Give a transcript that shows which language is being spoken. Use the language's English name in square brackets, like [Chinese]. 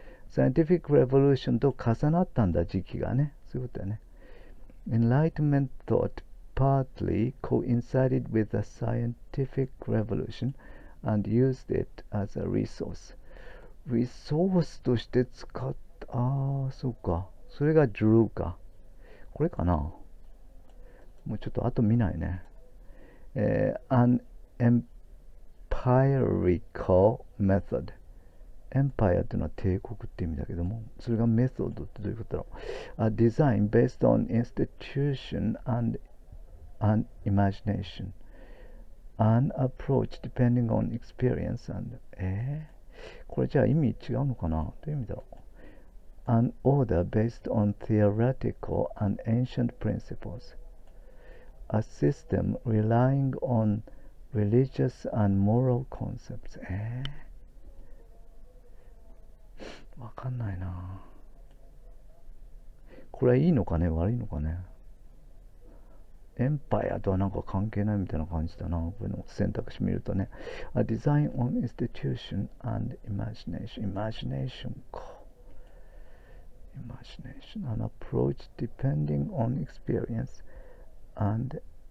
[English] scientific revolution [Japanese] と重なったんだ、時期がね。そういうことだね。 [English] Enlightenment thought partly coincided with the scientific revolution and used it as a resource。 [Japanese] リソースとして使った、そうか。それが drew か。これかな。もうちょっと後見ないね。 [English] an empirical method。 [Japanese] エンパイアっていうのは帝国って意味だけども、それがメソッドってどういうことだろう。 [English] A design based on institution and imagination. An approach depending on experience and [Japanese] これじゃあ意味違うのかな。どういう意味だろう。 [English] An order based on theoretical and ancient principles. A system relying on religious and moral concepts。 [Japanese] わかんないな。これはいいのかね、悪いのかね。エンパイアとはなんか関係ないみたいな感じだな。これの選択肢見るとね。 [English] A design on institution and imagination。 imagination か。 imagination。An approach depending on experience and